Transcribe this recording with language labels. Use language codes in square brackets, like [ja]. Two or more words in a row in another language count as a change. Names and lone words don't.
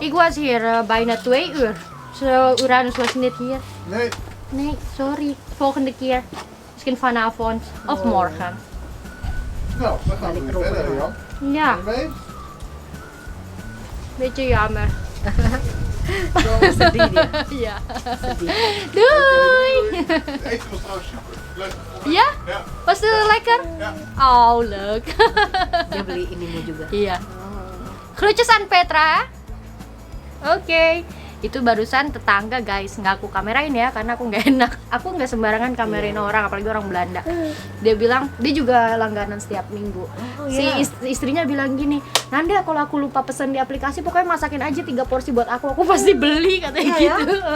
[nl] Ik was hier bijna 2 uur. Zo, Uranus was niet hier. Nee. Nee, sorry. Volgende keer. Misschien vanavond of morgen. Nou, dan gaan we weer verder, Jan. Ja, Ben je mee? beetje jammer. [id] Sedih dia. [nl] Ja. [id] Sedih. [nl] Doei! Het eten was trouwens super. Leuk. Ja? Ja. Was het lekker? Ja. Oh, leuk. [id] Dia beli ininya juga. Iya. [nl] Groetjes aan Petra. [id] Oke. Itu barusan tetangga guys, nggak aku kamerain ya karena aku nggak enak. Aku nggak sembarangan kamerain orang, apalagi orang Belanda. Dia bilang dia juga langganan setiap minggu. Si istrinya bilang gini, Nanda kalau aku lupa pesan di aplikasi pokoknya masakin aja 3 porsi buat aku pasti beli katanya gitu.